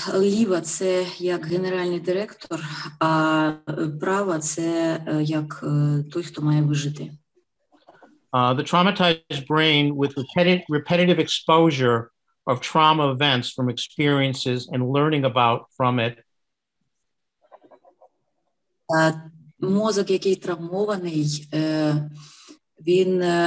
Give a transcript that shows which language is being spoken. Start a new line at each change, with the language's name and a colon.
Ukrainian: Ліва – це як генеральний директор, а права – це як той, хто має вижити.
English: The traumatized brain with repetitive exposure of trauma events from experiences and learning about from it.
Ukrainian: Мозок, який травмований, він...